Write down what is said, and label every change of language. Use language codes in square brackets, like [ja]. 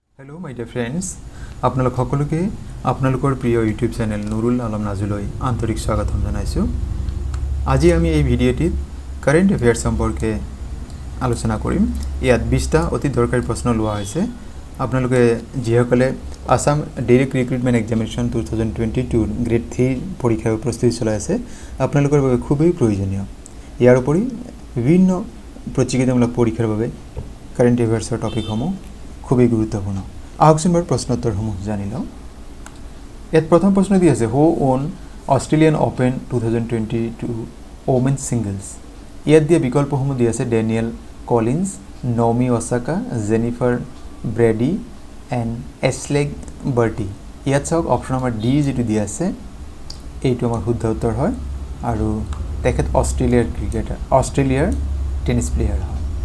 [en] Hello my dear friends, [as] আপোনালোক সকলোকে আপোনালোকৰ প্ৰিয় ইউটিউব চেনেল নুৰুল আলম নাজুলৈ আন্তৰিক স্বাগতম জনাইছো। আজি আমি এই ভিডিঅ'টিত কারেন্ট এফেয়ার্স সম্পৰ্কে আলোচনা কৰিম। ইয়াত 20টা অতি দৰকাৰী প্ৰশ্ন লোৱা হৈছে। আপোনালোকে যিসকলে Assam direct recruitment examination 2022 grade 3 পৰীক্ষাৰ প্ৰস্তুতি চলাই আছে, আপোনালোকৰ বাবে খুবেই প্ৰয়োজনীয়। ইয়াৰ উপৰি বিভিন্ন প্ৰতিযোগিতামূলক পৰীক্ষাৰ বাবে কারেন্ট এফেয়ার্সৰ টপিকসমূহ খুবই গুৰুত্বপূৰ্ণ। আহকচোন প্ৰশ্নোত্তৰসমূহ জানি লওঁ। ইয়াত প্ৰথম প্ৰশ্ন দি আছে, [en] Who won Australian Open 2022 women singles. [as] ইয়াত দিয়া বিকল্পসমূহ দি আছে Daniel Collins, Nomi Osaka, Jennifer ব্ৰেডি and এছলেগ বাৰ্টি। ইয়াত চাওক অপশ্যন নম্বৰ ডি যেটো দি আছে এইটো আমাৰ শুদ্ধ উত্তৰ হয় আৰু তেখেত অস্ট্রেলিয়াৰ ক্ৰিকেটাৰ, অস্ট্রেলিয়াৰ টেনিছ প্লেয়াৰ হয়।